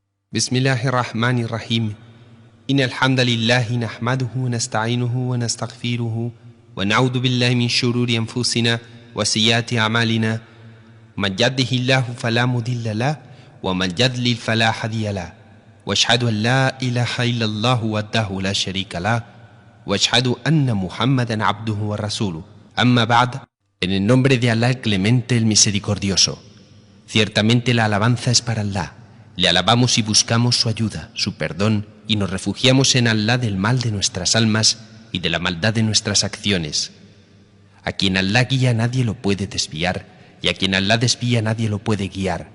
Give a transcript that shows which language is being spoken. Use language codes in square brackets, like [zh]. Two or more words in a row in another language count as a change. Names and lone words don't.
[ar] بسم الله الرحمن الرحيم إن الحمد لله نحمده ونستعينه ونستغفره ونعوذ بالله من شرور أنفسنا وسيئات أعمالنا من يهده الله فلا مضل له ومن يضلل فلا هادي له وأشهد أن لا إله إلا الله وحده لا شريك له وأشهد أن محمدا عبده ورسوله أما بعد. [es] En el nombre de Allah el Clemente, el Misericordioso. Ciertamente la alabanza es para Allah. Le alabamos y buscamos su ayuda, su perdón, y nos refugiamos en Allah del mal de nuestras almas y de la maldad de nuestras acciones. A quien Allah guía nadie lo puede desviar, y a quien Allah desvía nadie lo puede guiar.